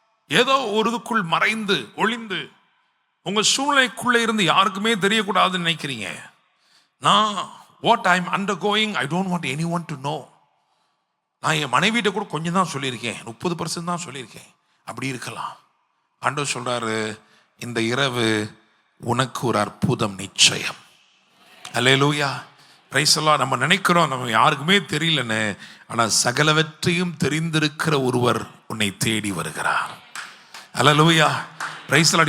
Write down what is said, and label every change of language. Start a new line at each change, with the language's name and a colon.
Tamil: ஏதோ ஒருதுக்குள் மறைந்து ஒளிந்து உங்க சூழ்நிலைக்குள்ள இருந்து யாருக்குமே தெரியக்கூடாதுன்னு நினைக்கிறீங்க. நான்
English: what I am undergoing, I don't want anyone to know.
Tamil: நான் என் மனைவிட்ட கூட கொஞ்சம் தான் சொல்லியிருக்கேன், 30% தான் சொல்லியிருக்கேன். அப்படி இருக்கலாம். ஆண்டவர் சொல்றாரு, இந்த இரவு உனக்கு ஒரு அற்புதம் நிச்சயம். அல்லேலூயா. Praise the Lord. நம்ம நினைக்கிறோம் நம்ம யாருக்குமே தெரியலன்னு, ஆனா சகலவற்றையும் தெரிந்திருக்கிற ஒருவர் உன்னை தேடி வருகிறார். அல்லேலூயா. Praise the Lord.